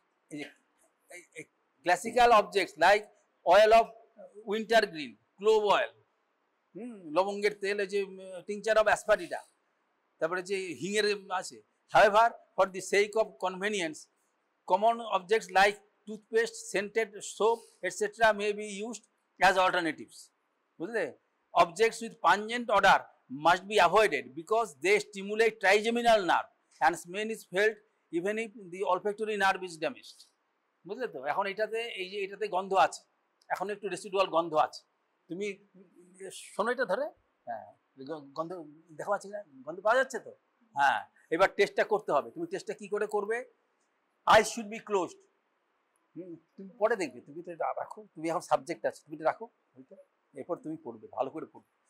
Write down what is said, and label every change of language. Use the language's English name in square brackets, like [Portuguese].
[Bangla] এই যে [English] classical objects like oil of wintergreen, [Bangla] clove oil, লবঙ্গের তেল, এই যে টিংচার অফ অ্যাসপারিটা, তারপরে যে হিঙের আছে। [English] However, for the sake of convenience, common objects like toothpaste, scented soap, etc. may be used as alternatives. [Bangla] বুঝলে? [English] Objects with pungent odor must be avoided because they stimulate trigeminal nerve and smell is felt even if the olfactory nerve is damaged. [Bangla] বুঝলে তো? এখন এটাতে, এই যে এটাতে গন্ধ আছে, এখন একটু রেসিডুয়াল গন্ধ আছে, তুমি শোনো এটা ধরে, হ্যাঁ গন্ধ দেখা পাচ্ছি না, গন্ধ পাওয়া যাচ্ছে তো, হ্যাঁ এবার টেস্টটা করতে হবে। তুমি টেস্টটা কি করে করবে, [English] I should be closed, [Bangla] তুমি পরে দেখবে, তুমি তো রাখো, তুমি এখন সাবজেক্ট আছে, তুমি তো রাখো, এরপর তুমি পড়বে, ভালো করে পড়বে।